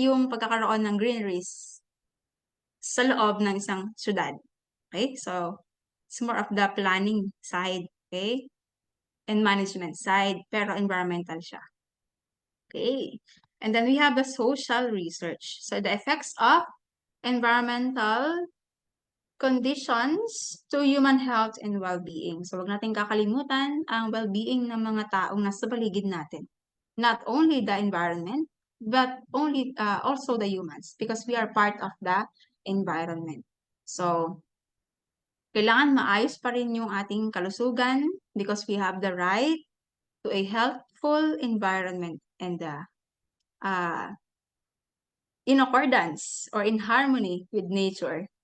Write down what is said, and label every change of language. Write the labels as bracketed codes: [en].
[tl] Yung pagkakaroon ng greeneries sa loob ng isang syudad. [en] Okay? So, it's more of the planning side. Okay? And management side, [tl] pero environmental siya. [en] Okay. And then we have the social research. So the effects of environmental conditions to human health and well-being. [tl] So wag natin kakalimutan ang well-being ng mga taong nasa paligid natin. [en] Not only the environment, but also the humans because we are part of the environment. So, [tl] kailangan maayos pa rin yung ating kalusugan [en] because we have the right to a healthful environment and in accordance or in harmony with nature.